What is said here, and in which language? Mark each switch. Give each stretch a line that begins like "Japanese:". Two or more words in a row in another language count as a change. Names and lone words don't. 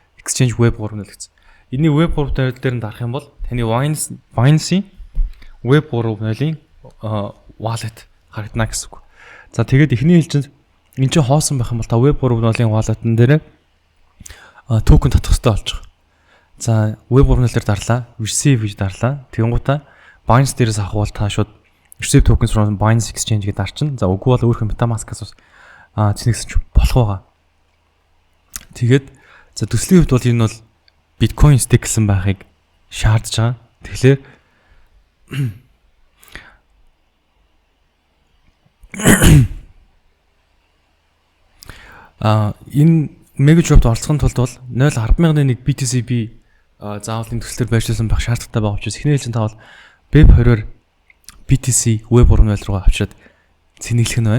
Mongolian: Exchange Web3 гэсэн. Эний Web3 дээр нь дарах юм бол таны Binance-ийн Web3-ийн wallet харагдана гэсэн үг. За тэгээд эхний хэлжинд энэ чинь хоосон байх юм бол та Web3-ийн wallet-ын дээр токен татах хэрэгтэй болж байгаа. За Web3 дээр дарлаа, receive гэж дарлаа. Тэгэнгუутаа Binance дээрээс авах бол та шууд
English: receive tokens from Binance Exchange
Mongolian: гэж дарчин. За үгүй бол өөрхөн MetaMask-аас цэнэгсэж болох байгаа. Тэгээд за төслийн хувьд бол энэ бол Bitcoin стейклсэн байхыг шаардж байгаа. Тэгэхээр энэ
English: mega drop-д
Mongolian: оролцохын тулд бол 0.10,001 BTC заавал энэ төслөөр байршуулсан байх шаардлагатай байгаа учраас эхний хэлжин та бол Web2-оор BTC Web3 руу авчираад цэнэглэх нь байна.